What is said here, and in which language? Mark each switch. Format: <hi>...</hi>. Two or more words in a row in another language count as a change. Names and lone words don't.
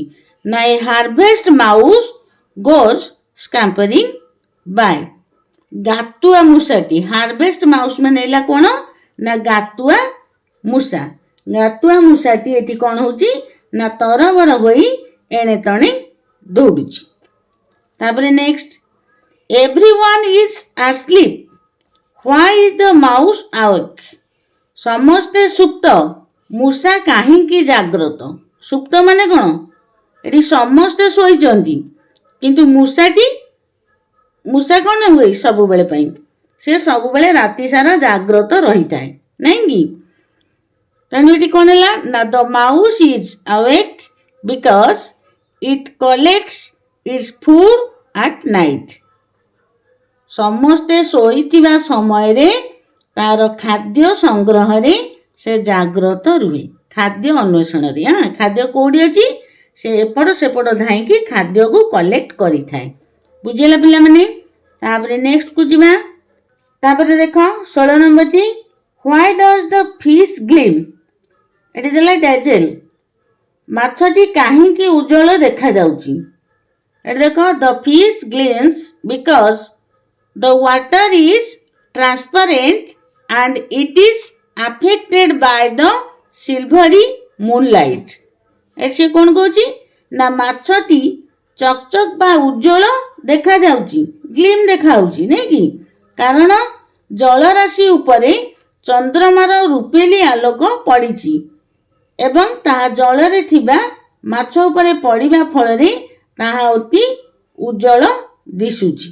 <en>na a harvest mouse goes scampering by.</en> <or>ଗାତୁଆ ମୂଷାଟି,</or> <en>harvest mouse</en> <or>ମାନେ ହେଲା କ'ଣ ନା ଗାତୁଆ ମୂଷା। ଗାତୁଆ ମୂଷାଟି ଏଠି କ'ଣ ହଉଛି ନା ତରବର ହୋଇ ଏଣେ ତଣେ ଦୌଡୁଛି। ତାପରେ ନେକ୍ସଟ,</or> <en>everyone is asleep, why is the mouse awake?</en> <or>ସମସ୍ତେ ସୁପ୍ତ, ମୂଷା କାହିଁକି ଜାଗ୍ରତ? ସୁପ୍ତ ମାନେ କ'ଣ? ଏଠି ସମସ୍ତେ ଶୋଇଛନ୍ତି କିନ୍ତୁ ମୂଷା କ'ଣ ହୁଏ ସବୁବେଳେ ପାଇଁ? ସେ ସବୁବେଳେ ରାତି ସାରା ଜାଗ୍ରତ ରହିଥାଏ ନାଇଁ କି? ତେଣୁ ଏଠି କ'ଣ ହେଲା ନା</or> <en>the mouse is awake because it collects its food at night.</en> <or>ସମସ୍ତେ ଶୋଇଥିବା ସମୟରେ ତାର ଖାଦ୍ୟ ସଂଗ୍ରହରେ ସେ ଜାଗ୍ରତ ରୁହେ, ଖାଦ୍ୟ ଅନ୍ୱେଷଣରେ। ଖାଦ୍ୟ କୋଉଠି ଅଛି ସେ ଏପଟ ସେପଟ ଧାଇଁକି ଖାଦ୍ୟକୁ କଲେକ୍ଟ କରିଥାଏ। ବୁଝିଲା ପିଲାମାନେ? ତାପରେ ନେକ୍ସଟକୁ ଯିବା। ତାପରେ ଦେଖ 16 ନମ୍ବରଟି,</or> <en>why does the fish gleam?</en> <or>ଏଠି ଦେଲା ଡାଜେଲ, ମାଛଟି କାହିଁକି ଉଜ୍ଜଳ ଦେଖାଯାଉଛି? ଏଠି ଦେଖ,</or> <en>the fish gleams because the water is transparent and it is affected by the silvery moonlight.</en> <or>ସେ କ'ଣ କହୁଛି ନା ମାଛଟି ଚକଚକ ବା ଉଜ୍ଜଳ ଦେଖାଯାଉଛି, ଗ୍ଲିମ୍ ଦେଖାଯାଉଛି ନାଇଁ କି? କାରଣ ଜଳରାଶି ଉପରେ ଚନ୍ଦ୍ରମାର ରୂପେଲି ଆଲୋକ ପଡ଼ିଛି ଏବଂ ତାହା ଜଳରେ ଥିବା ମାଛ ଉପରେ ପଡ଼ିବା ଫଳରେ ତାହା ଅତି ଉଜ୍ଜଳ ଦିଶୁଛି।</or>